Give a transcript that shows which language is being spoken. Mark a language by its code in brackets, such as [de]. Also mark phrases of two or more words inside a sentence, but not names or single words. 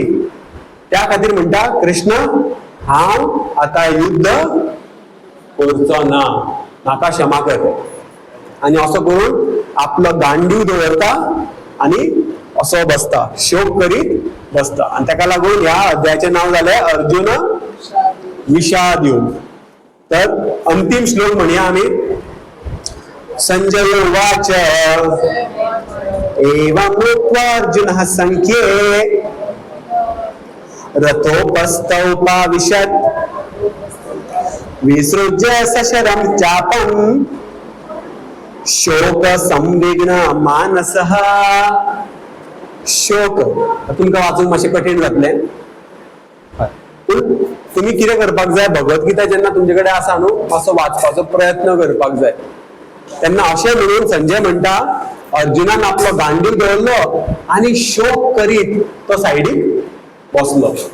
[kok] त्या खातीर म्हणटा कृष्ण हांव आतां युद्ध करचो ना, म्हाका क्षमा कर. आनी असो करून आपलो गांडीव दवरता आनी असो बसता, शोक करीत बसता. आनी ताका लागून ह्या अध्यायाचें नांव जालें अर्जुन विषाद युद्ध. तर अंतिम श्लोक म्हणया आमी. [sa] संजय उवाच एवं उक्त्वा अर्जुनः संख्ये रथोपस्थौपाविशत् विसृज्य सशरं चापं शोक संविघ्न मानसः. [kok] शोक तुमकां वाचूंक मातशें कठीण जातलें, पूण तुमी कितें करपाक जाय? भगवद्गीता जेन्ना तुमचे कडेन आसा न्हू, मातसो वाचपाचो प्रयत्न करपाक जाय. तेन्ना अशें म्हणून संजय म्हणटा अर्जुनान आपलो गांडीव दवरलो आनी शोक करीत तो सायडीक बसलो.